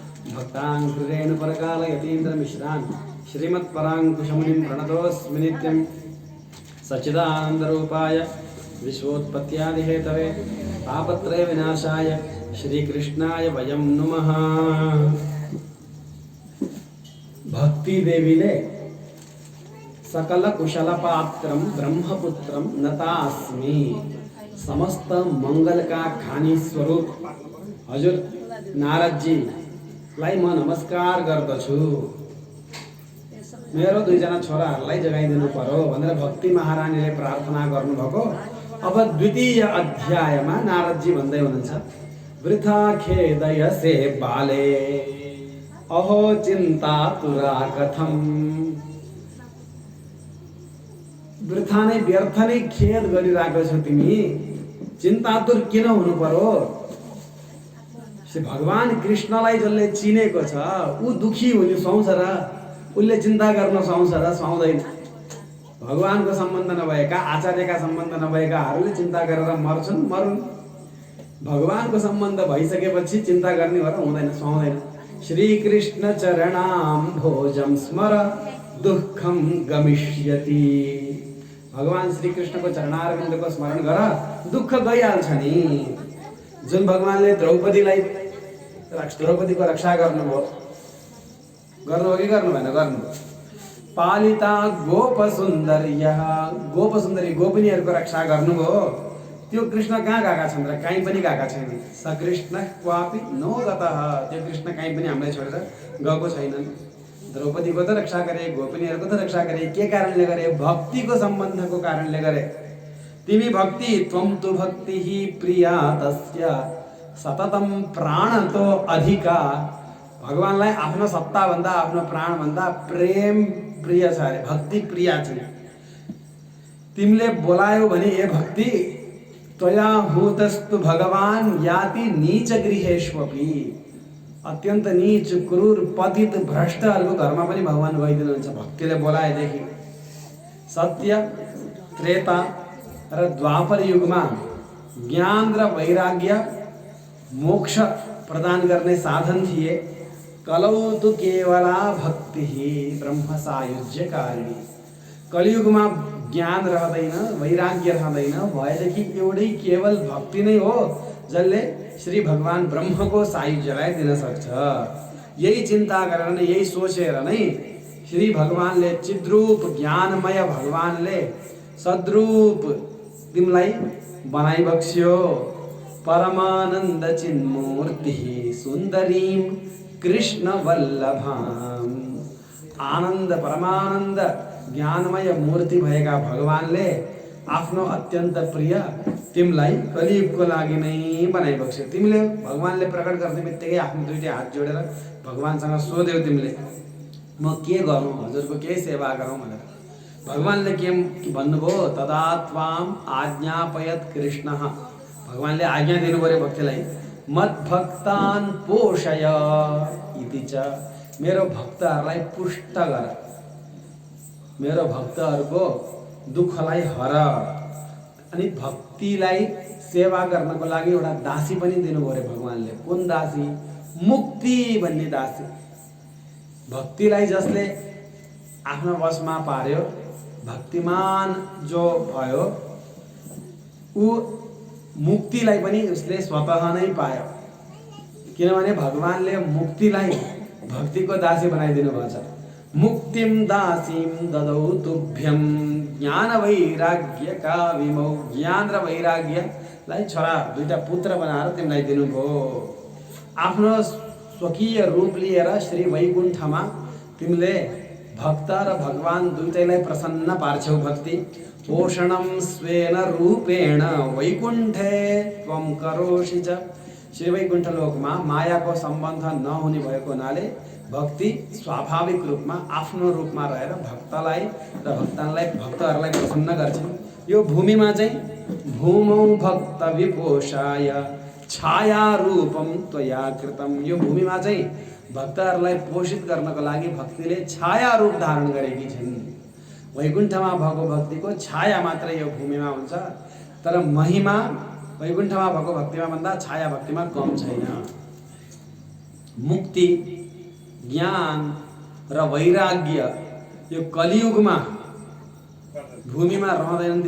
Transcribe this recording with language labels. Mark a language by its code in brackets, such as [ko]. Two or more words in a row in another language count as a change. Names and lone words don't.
[sa] भक्ताङ्घ्रिरेणुपरकालयतीन्द्रमिश्रान् श्रीमत्पराङ्कुशमुनिं प्रणतोऽस्मि नित्यं सच्चिदानन्दरूपाय विश्वोत्पत्त्यादिहेतवे तापत्रय विनाशाय श्रीकृष्णाय वयं नुमः। भक्ति देवीने सकल कुशल पात्रम ब्रह्मपुत्रम नतास्मि [ne] समस्त मंगल का खानी स्वरूप हजुर नारद जी लाई म नमस्कार गर्दछु। मेरो दुईजना छोराहरूलाई जगाइदिनु पर्यो भनेर भक्ति महारानीले प्रार्थना गर्नुभएको। अब द्वितीय अध्यायमा नारद जी भन्दै हुनुहुन्छ [sa] वृथा खेदयसे बाले अहो चिन्ता तुरा कथम। [ne] वृथा नै व्यर्थ नै खेद गरिरहेको छौ तिमी, चिन्तातुर किन हुनु पर्यो। श्री भगवान कृष्णलाई जसले चिनेको छ ऊ दुखी हुने सुहाउँछ र उसले चिन्ता गर्न सुहाउँछ र सुहाउँदैन। भगवानको सम्बन्ध नभएका आचार्यका सम्बन्ध नभएकाहरूले चिन्ता गरेर मर्छन् मरुन्। भगवानको सम्बन्ध भइसकेपछि चिन्ता गर्ने भएर हुँदैन सुहाउँदैन। [sa] श्री कृष्ण चरणाम भोजम स्मर दुःखम गमिष्यति। [ne] भगवान श्री कृष्णको चरणारविन्दको स्मरण गर दुःख गइहाल्छ नि। जुन भगवानले द्रौपदीको रक्षा गर्नुभयो कि गर्नु भएन? गर्नु। पालिता गोप सुन्दरी गोपिनीहरूको रक्षा गर्नुभयो। त्यो कृष्ण कहाँ गएका छन् र? कहीँ पनि गएका छैन। [sa] स कृष्ण क्वापि नो गतः। [ne] त्यो कृष्ण कहीँ पनि हामीलाई छोडेर गएको छैनन्। द्रौपदीको त रक्षा गरे, गोपिनीहरूको त रक्षा गरे। के कारणले गरे? भक्तिको सम्बन्धको कारणले गरे। तिमी भक्ति [sa] त्वं तु भक्ति प्रिया तस्य सततम प्राणतो अधिका। [ne] भगवानलाई आफ्नो सत्ता भन्दा आफ्नो प्राण भन्दा प्रेम प्रिय छ अरे, भक्ति प्रिय छ। तिमीले बोलायो भने ए भक्ति [sa] त्वया हूतस्तु भगवान याति नीच गृहेष्वपि। [ne] अत्यन्त नीच क्रूर पतित भ्रष्टहरूको घरमा पनि भगवान गइदिनुहुन्छ भक्तिले बोलाएदेखि। सत्य त्रेता र द्वापर युगमा ज्ञान र वैराग्य मोक्ष प्रदान गर्ने साधन थिए। [sa] कलौ तु केवला भक्ति ब्रह्म सायुज्यकारिणी। [ne] कलियुगमा ज्ञान रहँदैन, वैराग्य रहँदैन, भएदेखि एउटै केवल भक्ति नै हो जसले श्री भगवान ब्रह्मको सायुज्यलाई दिन सक्छ। यही चिन्ता गरेर नै, यही सोचेर नै श्री भगवानले चिद्रूप ज्ञानमय भगवानले सद्रूप तिमीलाई बनाइबक्स्यो। [sa] परमानन्द चिन्मूर्ति सुन्दरीं कृष्ण वल्लभाम। [ne] आनन्द परमानन्द ज्ञानमय मूर्ति भएका भगवानले आफ्नो अत्यन्त प्रिय तिमीलाई कलियुगको लागि नै बनाइबक्स्यो। तिमीले भगवानले प्रकट गर्ने बित्तिकै आफ्नो दुईटै हात जोडेर भगवानसँग सोध्यौ तिमीले म के गरौँ, हजुरको के सेवा गरौँ भनेर। भगवानले के भन्नुभयो? [sa] तदा त्वाम आज्ञापयत कृष्ण। [ne] भगवानले आज्ञा दिनु पर्यो भक्तिलाई। [sa] मद्भक्तान् पोषय इति च। [ne] मेरो भक्तहरूलाई पुष्ट गर, मेरो भक्तहरूको दुःखलाई हर। अनि भक्तिलाई सेवा गर्नको लागि एउटा दासी पनि दिनु पर्यो भगवानले। कुन दासी? मुक्ति भन्ने दासी। भक्तिलाई जसले आफ्नो वशमा पार्यो, भक्तिमान जो भयो ऊ मुक्तिलाई पनि उसले स्वतः नै पायो। किनभने भगवानले मुक्तिलाई भक्तिको दासी बनाइदिनु भएको छ। [sa] मुक्तिम दासीम ददौ तुभ्यम ज्ञान वैराग्य का विमौ। [ne] ज्ञान र वैराग्यलाई छोरा दुईटा पुत्र बनाएर तिमीलाई दिनुभयो। आफ्नो स्वकीय रूप लिएर श्री वैकुण्ठमा तिमीले भक्त र भगवान दुईटैलाई प्रसन्न पार्छौ। [sa] भक्ति पोषणम स्वेन रूपेण वैकुण्ठे त्वं करोषि च। [ne] श्री वैकुण्ठ लोकमा मायाको सम्बन्ध नहुने भएको हुनाले भक्ति स्वाभाविक रूपमा आफ्नो रूपमा रहेर भक्तलाई र भक्तहरूलाई प्रसन्न गर्छन्। यो भूमिमा चाहिँ [sa] भूमौ भक्त विपोषाय छाया रूपम त्वया कृतम। [ne] यो भूमिमा चाहिँ भक्तहरूलाई पोषित गर्नको लागि भक्तिले छाया रूप धारण गरेकी छिन्। वैकुण्ठमा भएको भक्तिको छाया मात्रै यो भूमिमा हुन्छ, तर महिमा वैकुण्ठमा भएको भक्तिमा भन्दा छाया भक्तिमा कम छैन। मुक्ति, ज्ञान र वैराग्य यो कलियुगमा भूमिमा रहँदैनन्।